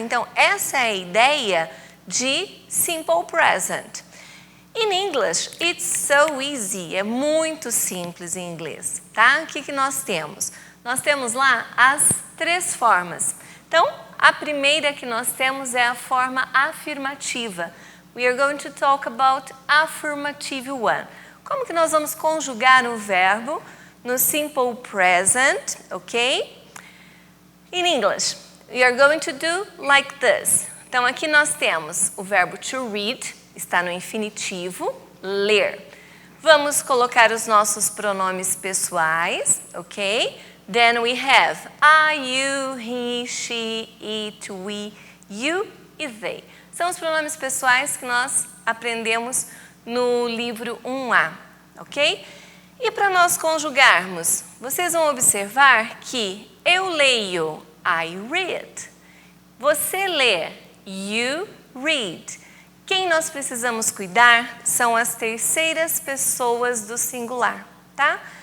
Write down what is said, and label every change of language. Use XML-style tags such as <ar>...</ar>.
<pt>Então, essa é a ideia de simple present.</pt> <en>In English, it's so easy.</en> <pt>É muito simples em inglês, tá? O que nós temos? Nós temos lá as 3 formas. Então, a primeira que nós temos é a forma afirmativa.</pt> <en>We are going to talk about affirmative one.</en> <pt>Como que nós vamos conjugar o verbo no simple present, ok? In English, we are going to do like this. Então, aqui nós temos o verbo to read, está no infinitivo, ler. Vamos colocar os nossos pronomes pessoais, ok?</pt> <en>Then we have I, you, he, she, it, we, you e they.</en> <pt>São os pronomes pessoais que nós aprendemos no livro 1A, ok? E para nós conjugarmos, vocês vão observar que eu leio,</pt> <en>I read.</en> <pt>Você lê,</pt> <en>you read.</en> <pt>Quem nós precisamos cuidar são as terceiras pessoas do singular, tá?</pt>